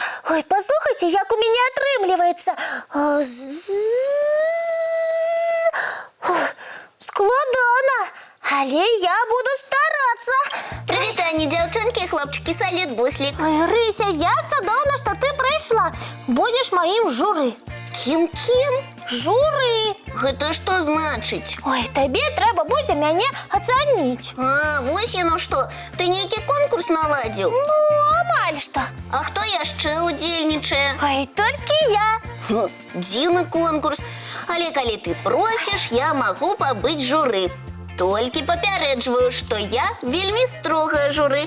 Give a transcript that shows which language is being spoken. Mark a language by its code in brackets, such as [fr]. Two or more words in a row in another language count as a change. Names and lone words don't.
[be] Ой, послухайте, як [ru] у меня [be] отрымливается. Складана, але я [ru] буду стараться. [uk] Привітання, дівчинки і хлопчики, салют, Буслік. Ой, Рися, як це дивно, що ти прийшла. Будеш моїм журі. Ким-ким? Журі. [be] Гэта што значыць? [uk] Ой, тобі треба буде мене оцінити. А, [be] вось яно што, ты нейкі конкурс наладзіў? Ну, амаль што. А хто яшчэ удзельнічае? Ой, толькі я. Дзіўны конкурс. Але калі ты просіш, я магу пабыць журы. Толькі папярэджваю, што я вельмі строгае журы.